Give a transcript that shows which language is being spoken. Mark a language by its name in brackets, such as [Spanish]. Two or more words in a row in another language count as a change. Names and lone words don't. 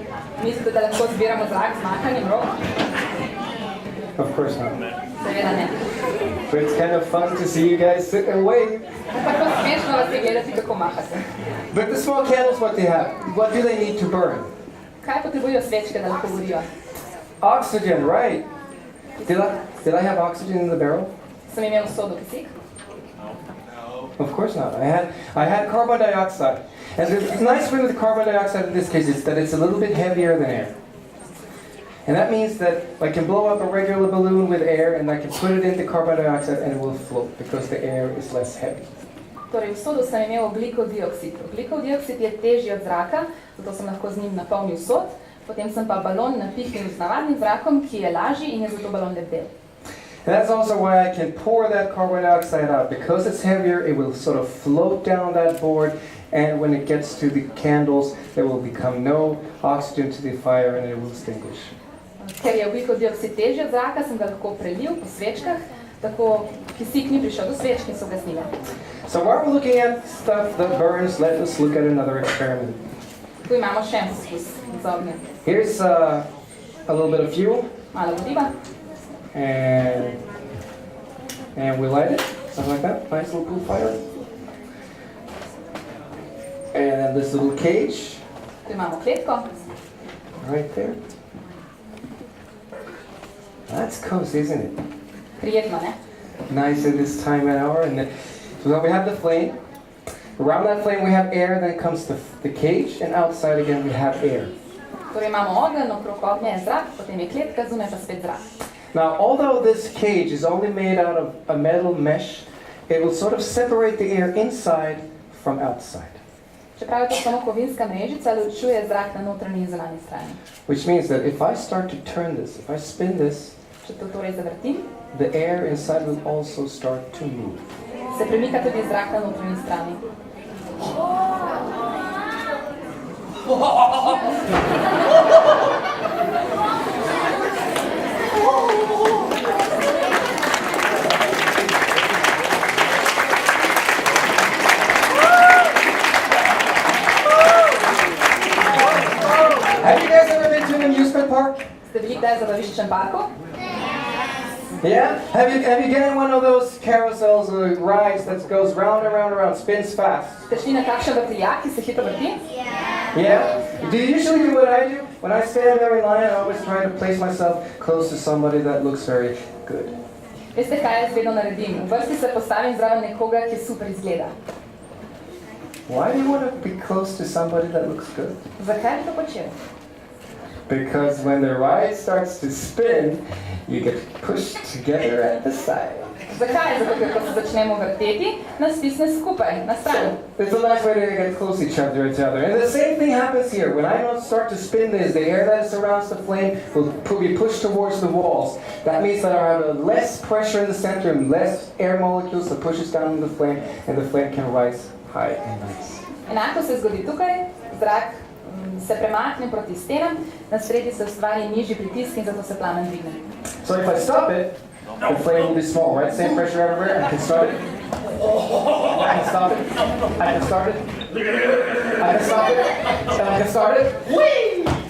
[Slovenian] Mislite, da lahko zbiramo zrak z mahanjem rok? [English] Of course not. [Slovenian] Seveda ne. [English] But it's kind of fun to see you guys sit and wave. [Slovenian] Tako smešno vas je gledati, kako mahate. [English] But the small candles, what do they need to burn? [Slovenian] Kaj potrebujejo svečke, da lahko gorijo? [English] Oxygen, right. Did I have oxygen in the barrel? [Slovenian] Sem imel sodo kisik? [English] Of course not. I had carbon dioxide. And the nice thing with carbon dioxide in this case is that it's a little bit heavier than air. And that means that I can blow up a regular balloon with air and I can put it into carbon dioxide and it will float because the air is less heavy. [Slovenian] Torej, v sodu sem imel ogljikov dioksid. Ogljikov dioksid je težji od zraka, zato sem lahko z njim napolnil sod, potem sem pa balon napihnil z navadnim zrakom, ki je lažji in je zato balon lebdel. [English] That's also why I can pour that carbon dioxide out. Because it's heavier, it will sort of float down that board, and when it gets to the candles, there will become no oxygen to the fire and it will extinguish. [Slovenian] Ker je ogljikov dioksid težji od zraka, sem ga lahko prelil po svečkah, tako kisik ni prišel do svečk in so gasnile. [English] So while we're looking at stuff that burns, let us look at another experiment. [Slovenian] Tu imamo še en poskus z ognjem. [English] Here's a little bit of fuel. [Slovenian] Malo goriva. [English] And we light it, something like that. Nice little cool fire. And then this little cage. [Slovenian] Tu imamo kletko. [English] Right there. That's cozy, isn't it? [Slovenian] Prijetno, ne? [English] Nice at this time and hour. And then, so we have the flame. Around that flame we have air, then comes the cage, and outside again we have air. [Slovenian] Torej imamo ogenj, okrog ognja je zrak, potem je kletka, zunaj pa spet zrak. [English] Now, although this cage is only made out of a metal mesh, it will sort of separate the air inside from outside. [Slovenian] Čeprav je to samo kovinska mrežica, ločuje zrak na notranji in zunanji strani. [English] Which means that if I start to turn this, if I spin this, [Slovenian] Če to torej zavrtim, [English] the air inside will also start to move. [Slovenian] se premika tudi zrak na notranji strani. [English] Have you guys ever been to an amusement park? [Slovenian] Ste bili kdaj v zabaviščnem parku? [English] Yeah? Have you gotten one of those carousels or rides that goes round and round and round, spins fast? [Slovenian] Ste šli na kakšen vrtiljak, ki se hitro vrti? [English] Yeah? Do you usually do what I do? When I stand there in line, I always try to place myself close to somebody that looks very good. [Slovenian] Veste, kaj jaz vedno naredim? V vrsti se postavim zraven nekoga, ki super izgleda. [English] Why do you want to be close to somebody that looks good? [Slovenian] Zakaj bi to počel? [English] Because when the ride starts to spin, you get pushed together at the side. [Slovenian] Zakaj? Zato, ker ko se začnemo vrteti, nas stisne skupaj, na stran. [English] It's a nice way to get close to each other. And the same thing happens here. When I start to spin this, the air that surrounds the flame will be pushed towards the walls. That means that I have less pressure in the center and less air molecules that pushes down the flame, and the flame can rise high and nice. [Slovenian] Enako se zgodi tukaj, zrak se premakne proti stenam, na sredi se ustvari nižji pritisk in zato se plamen dvigne. [English] So if I stop it, the flame will be small, right? Same pressure everywhere. I can start it. I can stop it. I can start it. I can stop it. And I can start it. Whee!